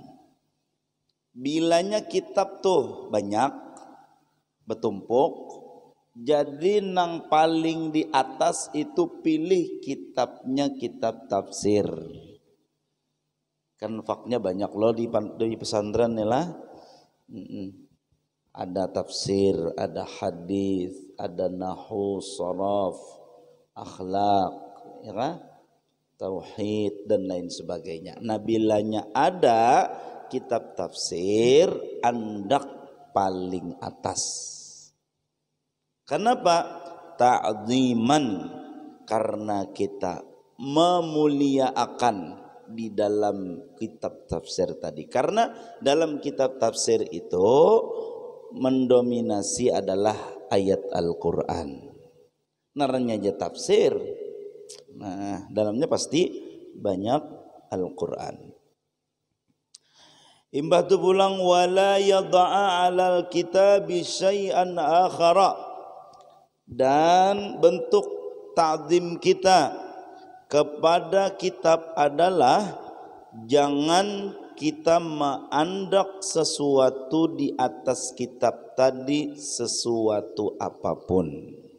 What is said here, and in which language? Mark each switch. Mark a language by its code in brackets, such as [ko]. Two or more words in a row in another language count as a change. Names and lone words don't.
[bjn] Bilanya kitab tuh banyak bertumpuk, jadi nang paling di atas itu pilih kitabnya kitab tafsir. Kan faknya banyak loh di pesantren nih lah. Ada tafsir, ada hadis, ada nahwu, sharaf, akhlak, ya kan? Tauhid dan lain sebagainya. Nah bilanya ada kitab tafsir andak paling atas. Kenapa? Ta'ziman, karena kita memuliakan di dalam kitab tafsir tadi. Karena dalam kitab tafsir itu mendominasi adalah ayat Al-Qur'an. Naranya aja tafsir. Nah, dalamnya pasti banyak Al-Qur'an. Imbah tu pulang [ar] wala yada'a 'alal kitabi syai'an akhara, [bjn] dan bentuk ta'zim kita kepada kitab adalah jangan kita mengandak sesuatu di atas kitab tadi, sesuatu apapun.